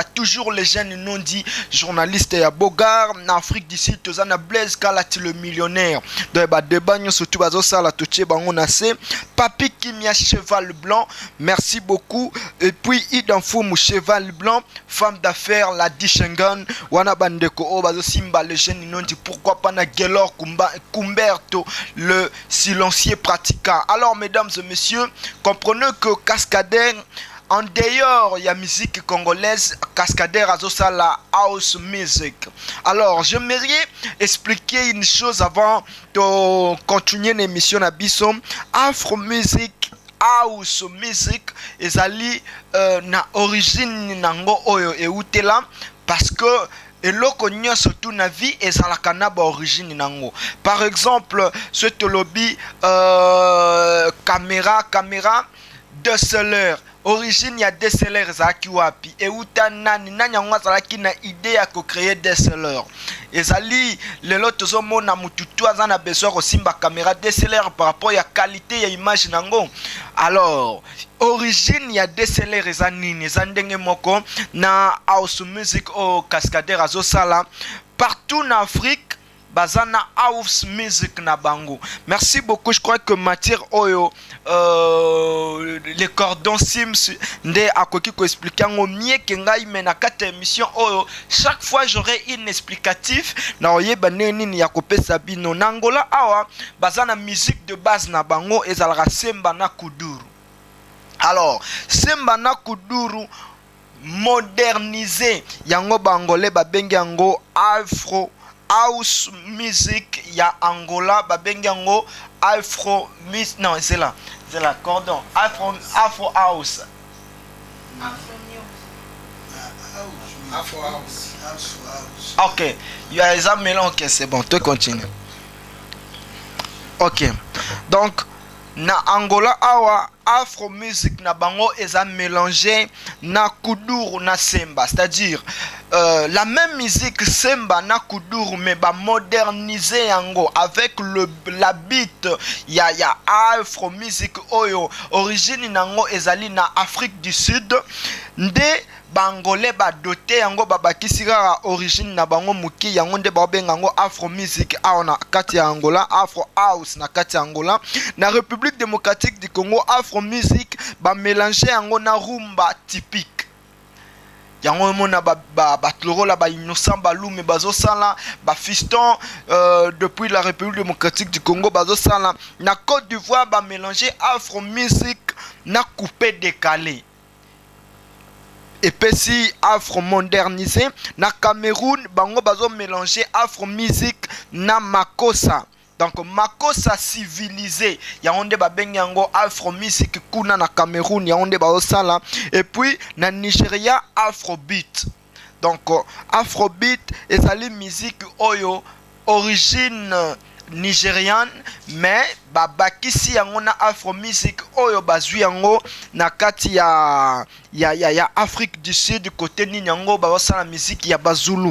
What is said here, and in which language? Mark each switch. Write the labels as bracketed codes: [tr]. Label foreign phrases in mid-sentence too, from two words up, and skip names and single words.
[fr] Toujours les jeunes non dit journalistes et à Bogar en Afrique d'ici Tozana Blaise Kalati le millionnaire de Badebagno surtout Bazosa la Touché Bangonase Papi Kimia cheval blanc merci beaucoup et puis Idanfou cheval blanc femme d'affaires la Dishengan Wana Bandeko Obazo Simba les jeunes non dit pourquoi pas na Gelor Kumberto le silencieux pratiquant. Alors mesdames et messieurs, comprenez que Cascadeur en dehors, il y a musique congolaise, Cascadeur Azosa la [en] house music. [fr] Alors, j'aimerais expliquer une chose avant de continuer l'émission à Bissom. [en] Afro music, house music, [ln] ezali na origine nango oyo eutela [fr] parce que [ln] eloko nyonso surtout na vie ezalaka na ba origine nango. [fr] Par exemple, ce lobby caméra DSLR. [ln] Origine ya DSLR zaki wapi euta nani nyango zalaki na idée ya ko créer DSLR ezali lelo tozomona mututu azana besoin kosimba caméra DSLR [fr] par rapport [ln] ya qualité ya image nango. Alors origine ya DSLR eza nini eza ndenge moko na [en] house music [ln] o Cascadeur azosala [fr] partout en Afrique. [ln] Bazana [en] house music [ln] na bango. [fr] Merci beaucoup. Je crois que matière [ln] oyo [fr] les cordons [ln] Sims nde akoki ko expliquer ngo [fr] mieux que [ln] ngai mena kata émission oyo [fr] chaque fois j'aurai une explicatif [ln] na oyeba nini ya kopesa bino na Angola awa bazana [fr] musique de base [ln] na bango ezalaka semba na kuduru. Alors semba na kuduru modernisé yango bangolais babengi yango [en] afro house music [ln] ya Angola babengango [en] afro music [fr] non c'est là cordon [en] afro house afro house. [fr] Ok, il y a les mélange. Ok, c'est bon, tu continues. [ln] Ok, donc na Angola awa [en] afro music [ln] na bango eza mélangé na kuduru na semba, [fr] c'est-à-dire la même musique [ln] semba na kuduru mais ba moderniser yango [fr] avec la beat [ln] ya [en] afro music [ln] oyo origine nango ezali na Afrique du Sud nde bangolais ba doté yango babakisi kaka origine na bango muki yango nde babenga yango [en] afro music [ln] awa na kati ya Angola, [en] afro house [ln] na kati ya Angola. Na République démocratique du Congo [en] afro music [ln] ba mélanger yango na [fr] rumba typique [ln] yango mona ba tlorola ba innocent balume bazosala ba fiston depuis la République démocratique du Congo bazosala na Côte d'Ivoire ba mélanger [en] afro music [ln] na coupé décalé [fr] et puis si afro modernisé [ln] na Cameroun bango bazo mélanger [en] afro music [ln] na makossa. Donc [fr] makossa civilisé [ln] yaonde babengi yango [en] afro music [ln] kuna na Cameroun yaonde bazosala [fr] et puis [ln] na Nigeria afrobeat. Donc afrobeat ezali musique oyo [fr] origine nigériane mais [ln] babakisi yango na [en] afro music [ln] oyo bazwi yango na kati ya Afrique du Sud [fr] du côté [ln] ni yango bazosala musique ya bazulu.